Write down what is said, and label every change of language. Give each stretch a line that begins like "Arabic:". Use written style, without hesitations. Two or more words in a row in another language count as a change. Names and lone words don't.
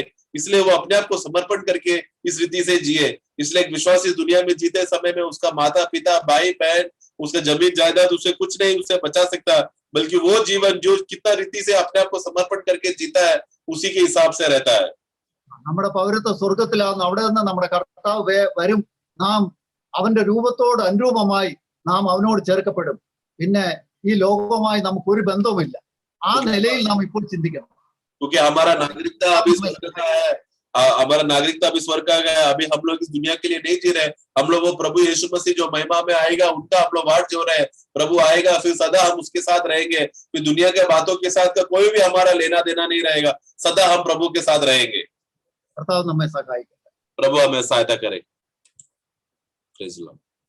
Hindi: इसलिए वो अपने आप को समर्पण करके इस रीति से जिए। इसलिए एक विश्वासी दुनिया में जीते समय में उसका माता पिता भाई बहन उसके जमीन जायदाद उसे कुछ नहीं उसे बचा सकता, बल्कि वो जीवन जो कितना रीति से अपने आप को समर्पण करके जीता है उसी के हिसाब से रहता है।
Malayalam: നമ്മുടെ പൗരത്വ സ്വർഗത്തിലാകുന്നു. അവിടെ നിന്ന് നമ്മുടെ കർത്താവ് വരും. നാം അവന്റെ രൂപത്തോട് അനുരൂപമായി നാം അവനോട് ചേർക്കപ്പെടും. പിന്നെ ഈ ലോകവുമായി നമുക്ക് ഒരു ബന്ധവുമില്ല. ആ നിലയിൽ നാം ഇപ്പോൾ ചിന്തിക്കണം.
Hindi: क्योंकि हमारा नागरिकता अभी स्वर्ग का है, हमारा नागरिकता अभी स्वर्ग का है। अभी हम लोग इस दुनिया के लिए नहीं जी रहे, हम लोग वो प्रभु यीशु मसीह जो महिमा में आएगा उनका हम लोग वाट जो रहे। प्रभु आएगा फिर सदा हम उसके साथ रहेंगे, फिर दुनिया के बातों के साथ का कोई भी हमारा लेना देना नहीं रहेगा, सदा हम प्रभु के साथ रहेंगे।
Malayalam: കർത്താവ് നമ്മെ സഹായിക്കട്ടെ.
Hindi: प्रभु हमें सहायता करे।
English: praise the Lord.